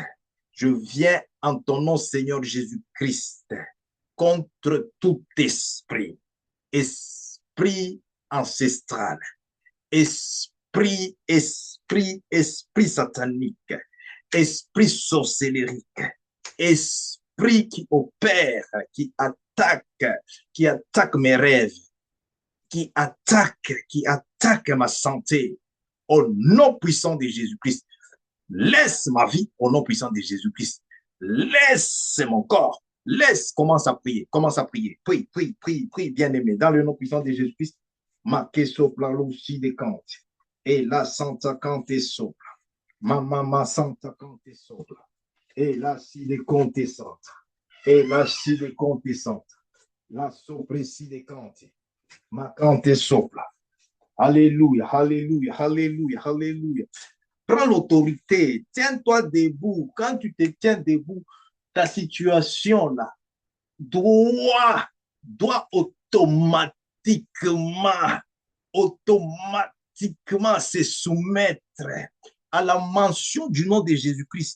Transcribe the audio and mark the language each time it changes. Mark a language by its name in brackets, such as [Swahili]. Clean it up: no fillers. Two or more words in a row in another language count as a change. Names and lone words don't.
[French] Je viens en ton nom Seigneur Jésus-Christ contre tout esprit, esprit ancestral, esprit satanique, esprit sorcellerique, esprit qui opère, qui attaque mes rêves, qui attaque ma santé, au nom puissant de Jésus-Christ. Laisse ma vie au nom puissant de Jésus-Christ. Laisse mon corps. Commence à prier. Prie, bien-aimé, dans le nom puissant de Jésus-Christ. Ma sopla l'oussi de Kante. Et la santa Kante sopla. Ma santa Kante sopla. Et la si de Kante santa. Et la si de Kante santa. La sopresi de Kante. Ma Kante sopla. Alléluia, alléluia, alléluia, alléluia. Prends l'autorité, tiens-toi debout. Quand tu te tiens debout, ta situation là doit automatiquement se soumettre à la mention du nom de Jésus-Christ.